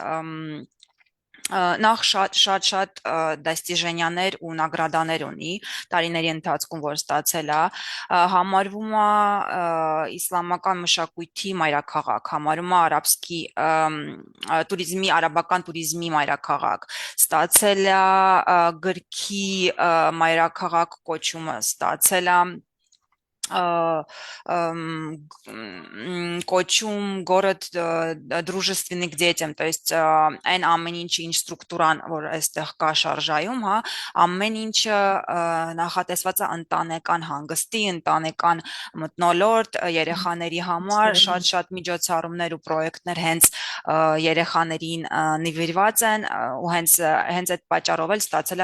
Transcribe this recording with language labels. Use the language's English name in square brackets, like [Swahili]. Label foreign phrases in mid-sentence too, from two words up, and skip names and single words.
[Armenian] նախ շատ դաստիժենյաներ ու նագրադաներ ունի տարիների ընթացքում, որ ստացել է, համարվում է իսլամական մշակույթի մայրաքաղաք, համարվում է արաբական туриզմի մայրաքաղաք, ստացել է գրքի մայրաքաղաք կոչումը, ստացել է կոչում [Russian] город дружественный к детям, то есть [Armenian] այն ամեն ինչը ինչ ստրուկտուրան, որ այստեղ կա շարժայում, հա, ամեն ինչը նախատեսված է ընտանեկան հանգստի, ընտանեկան մթնոլորտ, երեխաների համար, շատ միջոցառումներ ու պրոյեկտներ հենց երեխաներին նվիրված են ու հենց այդ պատճառով էլ ստացել է